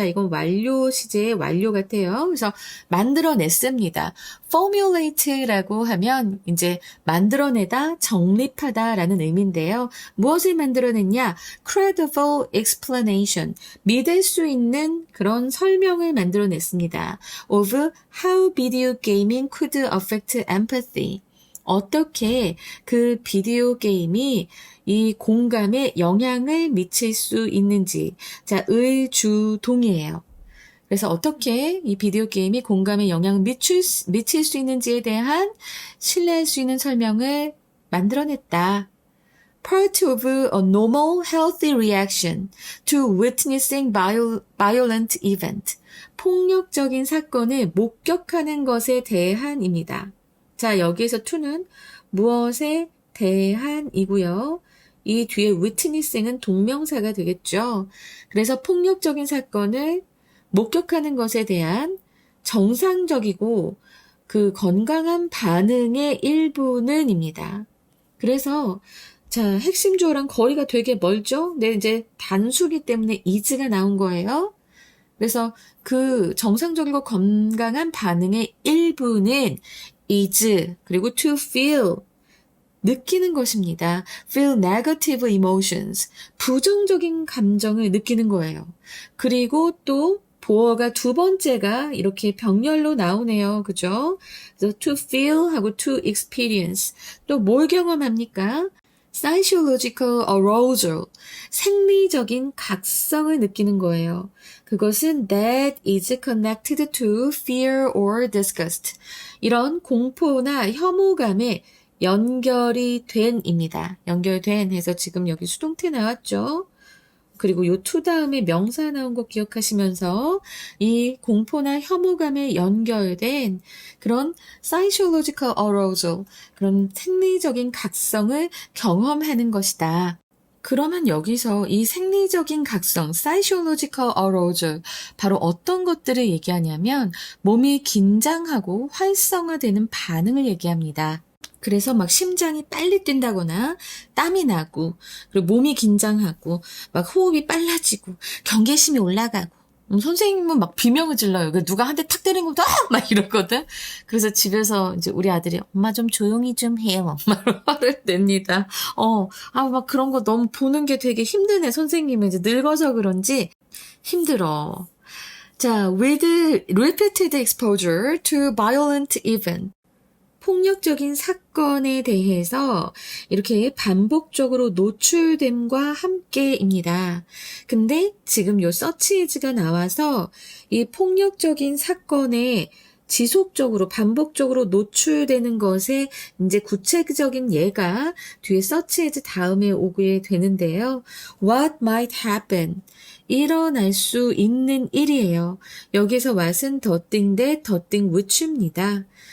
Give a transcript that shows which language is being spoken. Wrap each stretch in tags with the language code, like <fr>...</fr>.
<ko>자, 이건 완료 시제의 완료 같아요. 그래서 만들어냈습니다. formulate라고 하면 이제 만들어내다, 정립하다라는 의미인데요. 무엇을 만들어냈냐?</ko> <en>credible explanation.</en> <ko>믿을 수 있는 그런 설명을 만들어냈습니다.</ko> <en>of how video gaming could affect empathy.</en> <ko>어떻게 그 비디오 게임이 이 공감에 영향을 미칠 수 있는지. 자, 의주동이에요. 그래서 어떻게 이 비디오 게임이 공감에 영향을 미칠 수 있는지에 대한 신뢰할 수 있는 설명을 만들어냈다.</ko> <en>part of a normal healthy reaction to witnessing violent event.</en> <ko>폭력적인 사건을 목격하는 것에 대한입니다. 자, 여기에서 to는 무엇에 대한이고요. 이 뒤에 witnessing은 동명사가 되겠죠. 그래서 폭력적인 사건을 목격하는 것에 대한 정상적이고 그 건강한 반응의 일부는입니다. 그래서 자, 핵심 주어랑 거리가 되게 멀죠? 근데 이제 단수기 때문에 is가 나온 거예요. 그래서 그 정상적이고 건강한 반응의 일부는 is, 그리고 to feel, 느끼는 것입니다.</ko> <en>feel negative emotions,</en> <ko>부정적인 감정을 느끼는 거예요. 그리고 또 보어가 두 번째가 이렇게 병렬로 나오네요. 그죠? 그래서 to feel 하고 to experience. 또 뭘 경험합니까?</ko> <en>psychological arousal,</en> <ko>생리적인 각성을 느끼는 거예요. 그것은</ko> <en>that is connected to fear or disgust.</en> <ko>이런 공포나 혐오감에 연결이 된입니다. 연결된 해서 지금 여기 수동태 나왔죠? 그리고 요 to 다음에 명사 나온 거 기억하시면서 이 공포나 혐오감에 연결된 그런</ko> <en>psychological arousal,</en> <ko>그런 생리적인 각성을 경험하는 것이다. 그러면 여기서 이 생리적인 각성,</ko> <en>psychological arousal,</en> <ko>바로 어떤 것들을 얘기하냐면 몸이 긴장하고 활성화되는 반응을 얘기합니다. 그래서 막 심장이 빨리 뛴다거나 땀이 나고 그리고 몸이 긴장하고 막 호흡이 빨라지고 경계심이 올라가고 선생님은 막 비명을 질러요. 누가 한 대 탁 때리는 것도 막 이러거든. 그래서 집에서 이제 우리 아들이 엄마 좀 조용히 좀 해요. 막 화를 냅니다. 막 그런 거 너무 보는 게 되게 힘드네. 선생님은 이제 늙어서 그런지 힘들어.</ko> <en>자, with repeated exposure to violent event.</en> <ko>폭력적인 사건에 대해서 이렇게 반복적으로 노출됨과 함께입니다. 근데 지금 요 search is가 나와서 이 폭력적인 사건에 지속적으로 반복적으로 노출되는 것에 이제 구체적인 예가 뒤에 search is 다음에 오게 되는데요.</ko> <en>What might happen?</en> <ko>일어날 수 있는 일이에요. 여기서 what은</ko> <en>the thing that, the thing which</en> <ko>입니다.</ko>